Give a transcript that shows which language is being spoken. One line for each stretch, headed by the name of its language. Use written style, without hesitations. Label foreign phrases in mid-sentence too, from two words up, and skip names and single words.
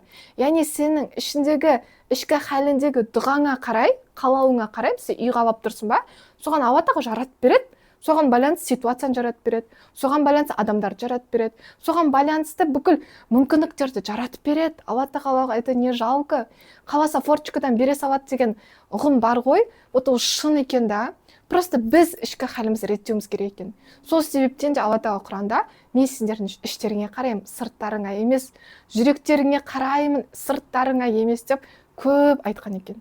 Kazakh: Яғни сенің ішіндегі ішкі халіндегі дұғаңа қарай, қалауыңа қарай, сен үй қалап тұрсың ба, соған Алла тағала жаратып береді. Соған байланысты ситуацияны жаратып береді, соған байланысты адамдарды жаратып береді, соған байланысты бүкіл мүмкіндіктерді жаратып береді. Алла тағалаға
Russian: это не жалко.
Kazakh: Қаласа форточкадан бере салады деген ұғым бар ғой, вот ол шын екен да. Просто біз ішкі халімізді реттеуіміз керек екен. Сол себептен де Алла тағала Құранда мен сендердің іштеріңе қараймын, сырттарыңа емес, жүректеріңе қараймын, сырттарыңа емес деп көп айтқан екен.